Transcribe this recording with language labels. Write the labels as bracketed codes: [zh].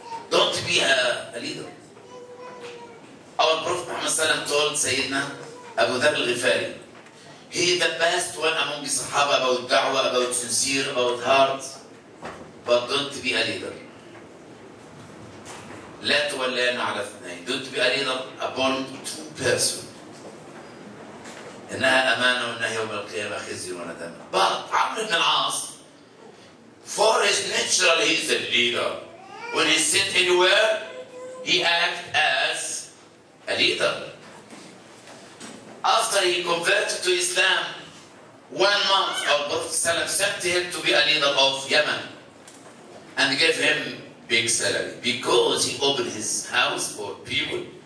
[en] Don't be a leader. Our Prophet Muhammad told Sayyidina Abu Dharr al-Ghifari, he is the best one among the Sahaba about da'wah, about sincere, about heart, but don't be a leader. [ar] لا تولين على اثنين. [en] Don't be a leader upon two persons. [ar] إنها أمانة وإنها يوم القيامة خزي وندم. [en] But Amr ibn al-As, for his nature, he is a leader. When he sit anywhere, he acts as a leader. After he converted to Islam, 1 month, our Prophet sent him to be a leader of Yemen and gave him big salary because he opened his house for people.